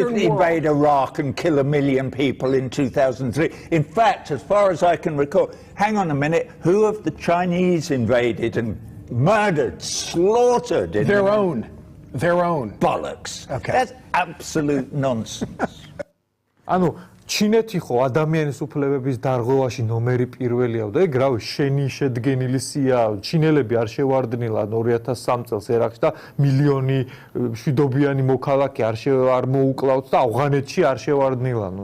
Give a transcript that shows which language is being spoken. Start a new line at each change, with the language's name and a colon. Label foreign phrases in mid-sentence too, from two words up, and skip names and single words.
English: didn't invade Iraq and kill 1 million people in 2003. In fact, as far as I can recall, hang on a minute, who have the Chinese invaded and murdered, slaughtered? Their own. Bollocks. Okay. That's absolute nonsense.
Georgian: ანუ ჩინეთი ხო ადამიანის უფლებების დარღვევაში ნომერი პირველია და ეგ რავი შენი შედგენილი სია ჩინელები არ შევარდნილან 2003 წელს ერაყში და მილიონი მშვიდობიანი მოქალაქე არ მოუკლავთ და ავღანეთში არ შევარდნილანო